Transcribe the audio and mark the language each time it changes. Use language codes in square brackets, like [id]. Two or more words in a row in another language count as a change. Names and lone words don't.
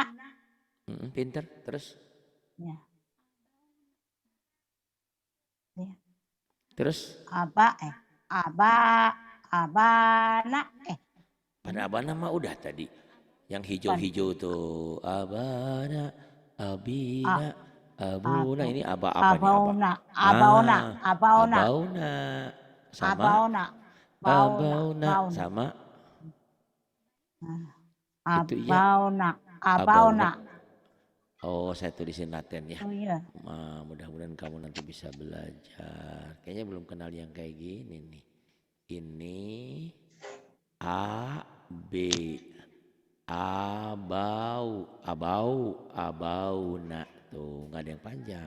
[id] Pinter. Terus. Ya. Ya. Terus. Abana. Pada abana mah udah tadi. Yang Bukan. hijau-hijau tuh. Abana. A- Abina. Abuna. Abu. Ini aba apa nih aba? Abauna. Abauna. Ah. Abauna. Abauna. Sama. Abauna. Bauna. Abauna. Bauna. Sama. Itu ya. Abauna. Abauna. Abauna. Oh, saya tulisin laten ya. Oh iya. Mudah-mudahan kamu nanti bisa belajar. Kayaknya belum kenal yang kayak gini nih. Ini A B abauna tuh nggak ada yang panjang.